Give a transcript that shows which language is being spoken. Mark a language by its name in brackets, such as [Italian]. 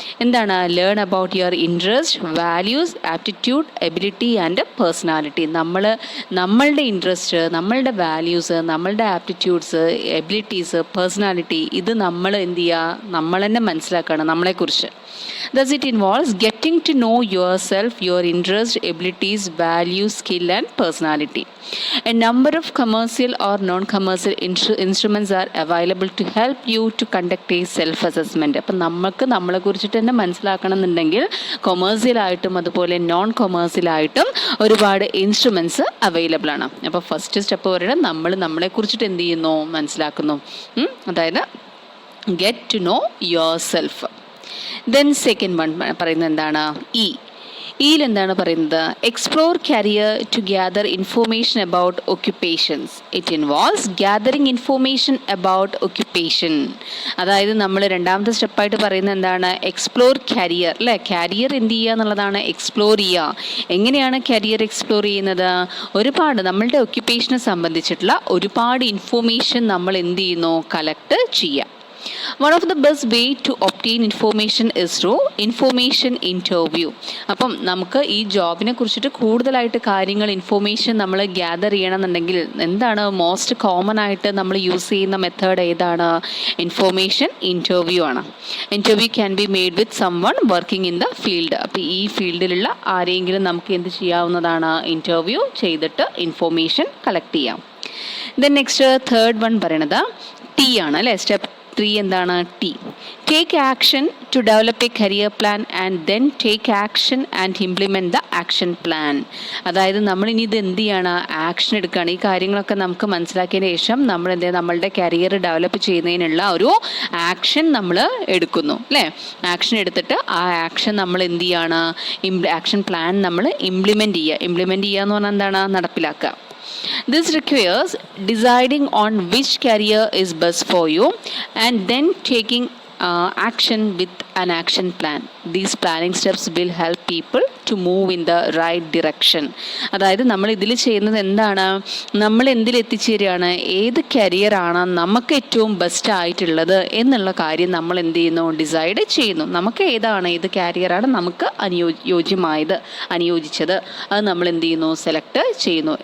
[English] എന്താണ്, learn about your interest, values, aptitude, ability and personality. [Malayalam] നമ്മളുടെ interest, നമ്മളുടെ values, നമ്മളുടെ ആപ്റ്റിറ്റ്യൂഡ്സ്, എബിലിറ്റീസ്, പേഴ്സണാലിറ്റി, ഇത് നമ്മൾ എന്ത് ചെയ്യുക, നമ്മൾ തന്നെ മനസ്സിലാക്കണം നമ്മളെക്കുറിച്ച്. [English] Thus it involves getting to know yourself, your interests, abilities, values, skill and personality. A number of commercial or non-commercial instruments are available to help you to conduct a self-assessment. [Malayalam] അപ്പം നമ്മളെ കുറിച്ചിട്ട് തന്നെ മനസ്സിലാക്കണം എന്നുണ്ടെങ്കിൽ കൊമേഴ്സ്യലായിട്ടും അതുപോലെ നോൺ കൊമേഴ്സ്യലായിട്ടും ഒരുപാട് instruments available ആണ്. അപ്പോൾ ഫസ്റ്റ് സ്റ്റെപ്പ് പറയുന്നത് നമ്മളെ കുറിച്ചിട്ട് എന്ത് ചെയ്യുന്നു, മനസ്സിലാക്കുന്നു. [English] അതായത് get to know yourself. Then second one [Malayalam] പറയുന്നത് എന്താണ്, ഇയിൽ എന്താണ് പറയുന്നത്, [English] Explore career to gather information about occupations. It involves gathering information about occupation. [Malayalam] അതായത് നമ്മൾ രണ്ടാമത്തെ സ്റ്റെപ്പായിട്ട് പറയുന്നത് എന്താണ്, എക്സ്പ്ലോർ കരിയർ അല്ലേ. കരിയർ എന്ത് ചെയ്യുക എന്നുള്ളതാണ്, എക്സ്പ്ലോർ ചെയ്യുക. എങ്ങനെയാണ് കരിയർ എക്സ്പ്ലോർ ചെയ്യുന്നത്, ഒരുപാട് നമ്മളുടെ ഒക്യുപ്പേഷനെ സംബന്ധിച്ചിട്ടുള്ള ഒരുപാട് ഇൻഫോർമേഷൻ നമ്മൾ എന്ത് ചെയ്യുന്നു, കളക്ട് ചെയ്യുക. [English] One of the best way to obtain information is through information interview. [Malayalam] അപ്പം നമുക്ക് ഈ ജോബിനെ കുറിച്ചിട്ട് കൂടുതലായിട്ട് കാര്യങ്ങൾ ഇൻഫോർമേഷൻ നമ്മൾ ഗ്യാദർ ചെയ്യണമെന്നുണ്ടെങ്കിൽ എന്താണ് മോസ്റ്റ് കോമൺ ആയിട്ട് നമ്മൾ യൂസ് ചെയ്യുന്ന മെത്തേഡ് ഏതാണ്, ഇൻഫോർമേഷൻ ഇൻ്റർവ്യൂ ആണ്. [English] Interview can be made with someone working in the field. [Malayalam] അപ്പോൾ ഈ ഫീൽഡിലുള്ള ആരെങ്കിലും നമുക്ക് എന്ത് ചെയ്യാവുന്നതാണ്, ഇൻ്റർവ്യൂ ചെയ്തിട്ട് ഇൻഫോർമേഷൻ കളക്ട് ചെയ്യാം. ദെൻ നെക്സ്റ്റ് തേർഡ് വൺ പറയണത് ടി ആണ് അല്ലേ. സ്റ്റെപ്പ് 3 എന്താണ്, T. [English] Take action to develop a career plan and then take action and implement the action plan. [Malayalam] അതായത് നമ്മളിനി ഇത് എന്ത് ചെയ്യാണ്, ആക്ഷൻ എടുക്കുകയാണ്. ഈ കാര്യങ്ങളൊക്കെ നമുക്ക് മനസ്സിലാക്കിയതിന് ശേഷം നമ്മൾ എന്ത് ചെയ്യുക, നമ്മളുടെ കരിയർ ഡെവലപ്പ് ചെയ്യുന്നതിനുള്ള ഒരു ആക്ഷൻ നമ്മൾ എടുക്കുന്നു അല്ലേ. ആക്ഷൻ എടുത്തിട്ട് ആ ആക്ഷൻ നമ്മൾ എന്ത് ചെയ്യാണ്, ആക്ഷൻ പ്ലാൻ നമ്മൾ ഇംപ്ലിമെൻറ്റ് ചെയ്യുക എന്ന് പറഞ്ഞാൽ എന്താണ്, നടപ്പിലാക്കുക. [English] This requires deciding on which career is best for you and then taking action with an action plan. These planning steps will help people to move in the right direction. [Malayalam] അതായത് നമ്മൾ ഇതിൽ ചെയ്യുന്നത് എന്താണ്, നമ്മൾ എന്തിലെത്തിച്ചേരുകയാണ്, ഏത് കരിയറാണ് നമുക്ക് ഏറ്റവും ബെസ്റ്റ് ആയിട്ടുള്ളത് എന്നുള്ള കാര്യം നമ്മൾ എന്ത് ചെയ്യുന്നു, ഡിസൈഡ് ചെയ്യുന്നു. നമുക്ക് ഏത് കരിയറാണ് നമുക്ക് അനുയോജിച്ചത് അത് നമ്മൾ എന്ത് ചെയ്യുന്നു, സെലക്ട് ചെയ്യുന്നു.